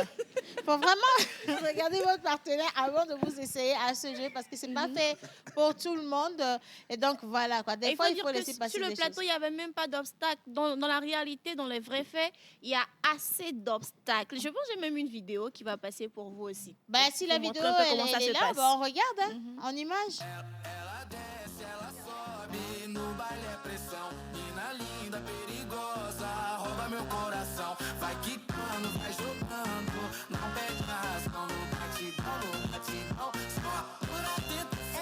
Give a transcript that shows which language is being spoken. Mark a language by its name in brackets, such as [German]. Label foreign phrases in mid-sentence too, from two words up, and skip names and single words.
[French] Il faut vraiment regarder votre partenaire avant de vous essayer à ce jeu parce que c'est pas fait pour tout le monde. Et donc, voilà. Quoi. Des fois, il faut laisser passer sur le des plateau, choses. il n'y avait même pas d'obstacles. Dans la réalité, dans les vrais faits, il y a assez d'obstacles. Je pense que j'ai même une vidéo qui va passer pour vous aussi. Bah, si la vidéo montrer un peu comment ça elle se est là, passe. bah, on regarde hein, en image. [Portuguese] No baile é pressão, mina linda, perigosa, rouba meu coração. Vai quicando, vai jogando, não pede razão, no batidão, só por atento.